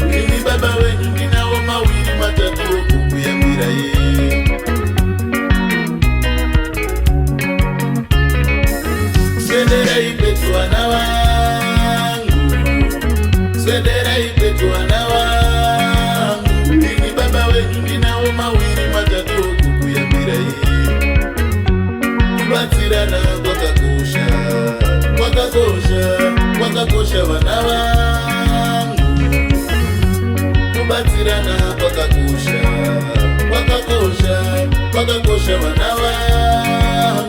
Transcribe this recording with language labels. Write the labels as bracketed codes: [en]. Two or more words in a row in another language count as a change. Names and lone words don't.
[sw] Mimi baba wenu ninao mawili matatu kukuyambira ye. Sendera imetua na wangu, sendera imetua na wangu. Mimi baba wenu ninao mawili matatu kukuyambira ye. [sn] Kubatirana kwakakosha, kwakakosha, kwakakosha wana wangu. Kubatirana kwakakosha, kwakakosha, kwakakosha wana wangu.